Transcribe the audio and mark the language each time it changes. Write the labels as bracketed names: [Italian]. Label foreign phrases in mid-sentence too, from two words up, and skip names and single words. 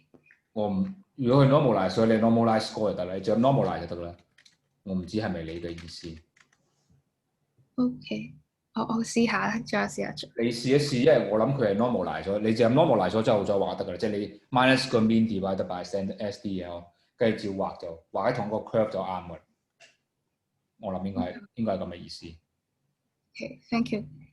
[Cantonese] 如果佢 normalize，所以你 normalize 過就得啦，你就 normalize 就得啦。我唔知係咪你嘅意思。 OK，我試下，再試下做。你試一試，因為我諗佢係 normalize 咗，你就 normalize 咗之後再畫得㗎啦，即係你 minus 個 mean [English] divided by SDL， [Cantonese] 跟住照畫就畫喺同一個 curve 就啱㗎啦。我諗應該係咁嘅意思。 [English] OK，thank you。